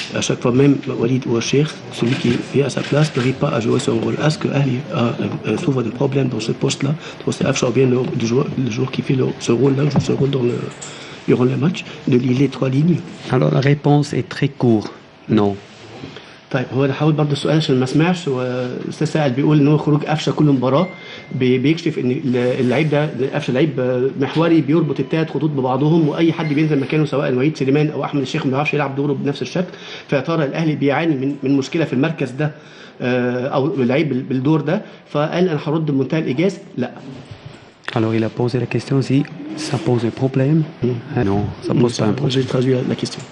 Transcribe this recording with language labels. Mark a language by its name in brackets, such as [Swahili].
[French] À chaque fois, même Walid ou Achir, celui qui est à sa place n'arrive pas à jouer son rôle. Est-ce que Ali souffre de problèmes dans ce poste-là? C'est Afshar bien le joueur qui fait ce rôle-là, joue ce rôle durant le match, de lier les trois lignes? Alors la réponse est très courte, non. [Arabic] طيب هو انا حاول برضه السؤال عشان ما اسمعش والاستاذ سائل بيقول ان هو خروج قفشه كل مباراه بيكشف ان اللعيب ده قفشه لعيب محوري بيربط الثلاث خطوط ببعضهم واي حد بينزل مكانه سواء وليد سليمان او احمد الشيخ ما بيعرفش يلعب دوره بنفس الشكل فيا ترى الاهلي بيعاني من مشكله في المركز ده او اللعيب بالدور ده فقال انا هرد بمنتهى الايجاز لا. [French] Alors, il a posé la question si ça pose un problème. Non, ça pose pas un problème. J'ai traduit la question.